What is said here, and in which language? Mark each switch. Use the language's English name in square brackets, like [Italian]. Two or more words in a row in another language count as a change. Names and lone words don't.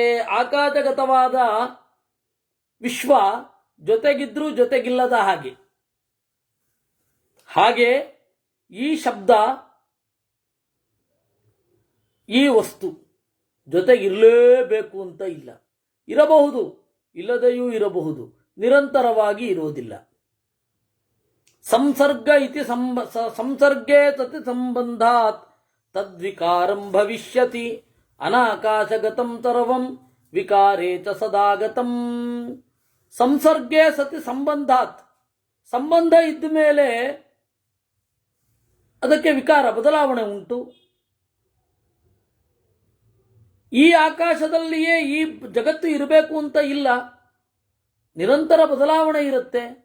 [Kannada] ಆಕಾಶಗತವಾದ ವಿಶ್ವ ಜೊತೆಗಿದ್ರೂ ಜೊತೆಗಿಲ್ಲದ ಹಾಗೆ ಈ ಶಬ್ದ ಈ ವಸ್ತು ಜೊತೆಗಿರಲೇಬೇಕು ಅಂತ ಇಲ್ಲ. ಇರಬಹುದು, ಇಲ್ಲದೆಯೂ ಇರಬಹುದು, ನಿರಂತರವಾಗಿ ಇರುವುದಿಲ್ಲ. [Sanskrit] ಸಂಸರ್ಗ ಇತಿ ಸಂಸರ್ಗೇ ತತ್ ಸಂಬಂಧಾತ್ ತದ್ವಿಕಾರಂ ಭವಿಷ್ಯತಿ ಅನಾಕಾಶಗತಂ ಸರ್ವಂ ವಿಕಾರೇ ಚ ಸದಾಗತಂ. ಸಂಸರ್ಗೇ ಸತಿ ಸಂಬಂಧಾತ್. [Kannada] ಸಂಬಂಧ ಇದ್ದ ಮೇಲೆ ಅದಕ್ಕೆ ವಿಕಾರ, ಬದಲಾವಣೆ ಉಂಟು. ಈ ಆಕಾಶದಲ್ಲಿಯೇ ಈ ಜಗತ್ತು ಇರಬೇಕು ಅಂತ ಇಲ್ಲ, ನಿರಂತರ ಬದಲಾವಣೆ ಇರುತ್ತೆ.